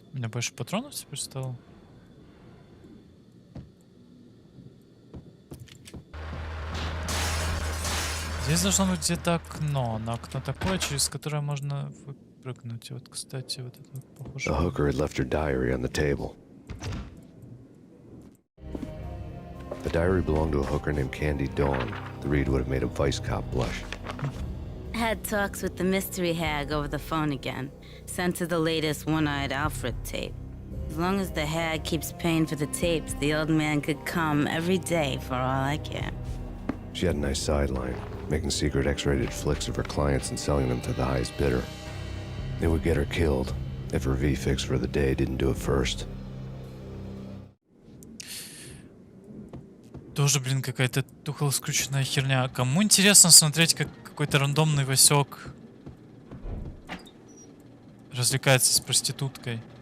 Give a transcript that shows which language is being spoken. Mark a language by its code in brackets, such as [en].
[ru] больше патронов теперь стало? Здесь должно быть где-то окно. На окно такое, через которое можно выпрыгнуть. И вот, кстати, вот это похоже. [en] The hooker had left her diary on the table. The diary belonged to a hooker named Candy Dawn. The read would have made a vice cop blush. Had talks with the mystery hag over the phone again. Sent to the latest One-Eyed Alfred tape. As long as the hag keeps paying for the tapes, the old man could come every day for all I care. She had a nice sideline, making secret X-rated flicks of her clients and selling them to the highest bidder. It would get her killed if her V-fix for the day didn't do it first. [ru] Тоже, блин, какая-то тухло скрученная херня. Кому интересно смотреть, как какой-то рандомный Васек развлекается с проституткой?